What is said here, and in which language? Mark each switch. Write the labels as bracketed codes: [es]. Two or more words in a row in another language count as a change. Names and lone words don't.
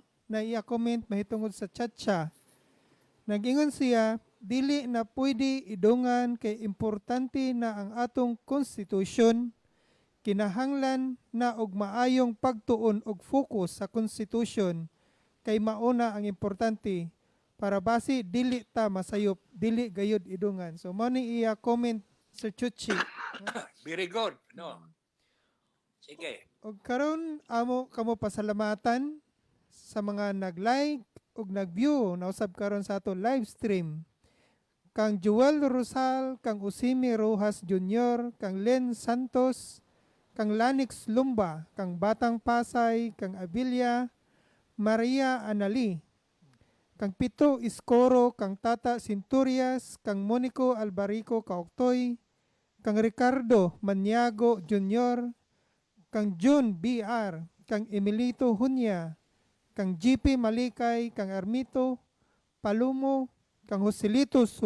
[ceb] Na iya comment mahitungod sa chatcha. Nag-ingon siya, dili na pwede idungan kay importante na ang atong konstitusyon, kinahanglan na og maayong pagtuon og focus sa konstitusyon kay mauna ang importante para basi dili ta masayop, dili gayud idungan. So mao ni iya comment, Sir Chuchi. [en] Very good. [ceb] No. Sige. Og karon amo kamo pasalamatan sa mga nag-like ug nag-view nausab karon sa ato live stream. Kang Joel Rosal, kang Usimi Rojas Jr., kang Len Santos, kang Lanix Lumba, kang Batang Pasay, kang Abilia, Maria Anali, kang Pito Iskoro, kang Tata Sinturias, kang Monico Albarico Kaoktoy, kang Ricardo Maniago Jr., kang June BR, kang Emilito Hunya, kang GP Malikay, kang Armito Palumo, kang Joselito